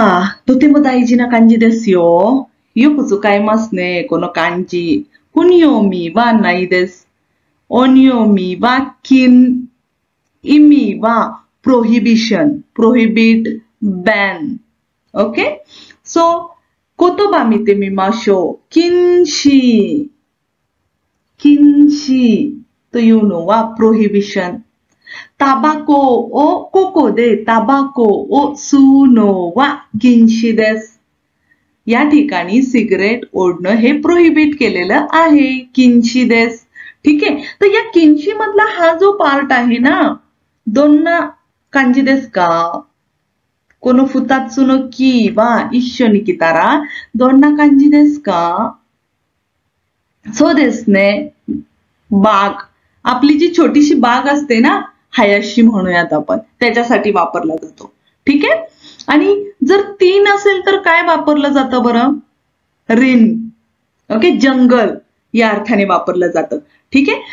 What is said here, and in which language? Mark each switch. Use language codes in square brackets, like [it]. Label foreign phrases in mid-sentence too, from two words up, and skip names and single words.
[ja] とても大事な漢字ですよ。よく使いますね、この漢字。訓読みはないです。音読みは禁。意味は [en] prohibition, prohibit, ban. Okay? So, [ja] 言葉見てみましょう。禁止。禁止というのは prohibition。タバコを、ここでタバコを吸うのは禁止です。 [mr] या ठिकाणी सिगरेट ओढणं हे प्रोहिबिट केलेलं आहे. [ja] 禁止です. [mr] ठीक आहे. तर या किंशी मधला हा जो पार्ट आहे ना, [ja] どんな漢字ですか? この二つのキは一緒に来たらどんな感じですか？そうですね。बाग. [mr] आपली जी छोटीशी बाग असते ना, हायाशी म्हणूयात आपण. त्याच्यासाठी वापरला जातो. ठीक आहे? आणि जर तीन असेल तर काय वापरलं जातं बरं? रिन. ओके, जंगल या अर्थाने वापरलं जातं. ठीक आहे.